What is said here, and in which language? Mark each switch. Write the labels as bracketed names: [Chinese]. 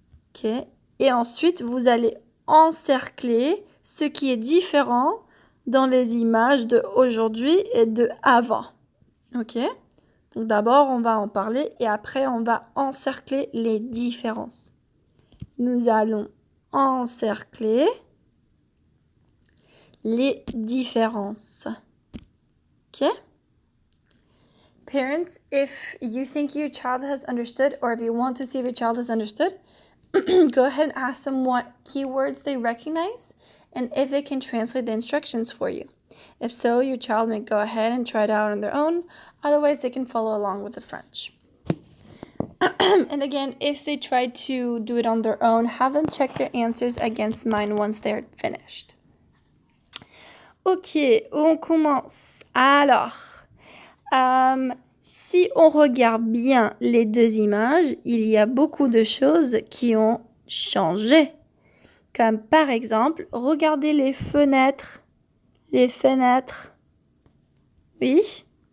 [French] Ok? Et ensuite, vous allez encercler ce qui est différent dans les images de aujourd'hui et de avant. Ok? Donc d'abord, on va en parler et après, on va encercler les différences. Nous allons encercler les différences. Ok? [English] Parents, if you think your child has understood or if you want to see if your child has understood, go ahead and ask them what keywords they recognize and if they can translate the instructions for you. If so, your child may go ahead and try it out on their own. Otherwise, they can follow along with the French. And again, if they try to do it on their own, have them check their answers against mine once they're finished. [French] Ok, on commence. Alors, si on regarde bien les deux images, il y a beaucoup de choses qui ont changé. Comme par exemple, regardez les fenêtres. Les fenêtres. Oui.